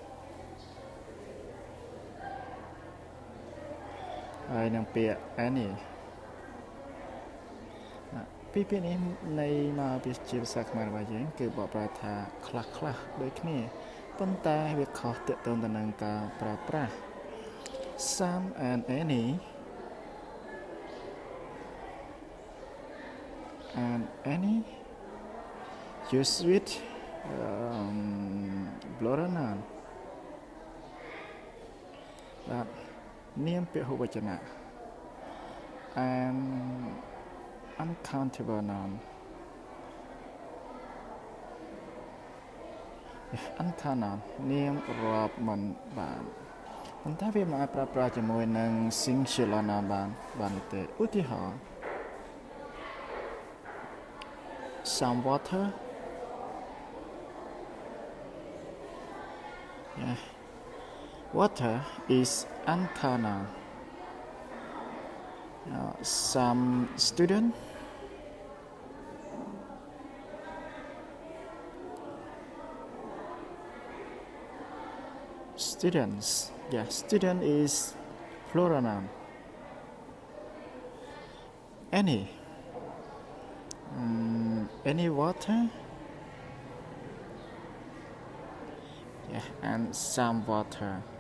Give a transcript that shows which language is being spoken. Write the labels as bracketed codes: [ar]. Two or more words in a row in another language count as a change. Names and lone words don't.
[km] ហើយនិងពាក្យ any ពីរពាក្យនេះនៃមកពីជាភាសាខ្មែររបស់យើងគឺបកប្រែថាខ្លះៗដូចគ្នាប៉ុន្តែវាខុសទាក់ទងទៅនឹងការប្រើប្រាស់ [en] some and any use with plural noun [km] បាទនាមពហុវចនៈ [en] and uncountable noun [km] uncountable នាមរាប់មិនបានប៉ុន្តែវាមិនអាចប្រើប្រាស់ជាមួយនឹង [en] singular noun [km] បានទេឧទាហរណ៍ [en] some water water is uncountable some students student is plural noun any water and some water.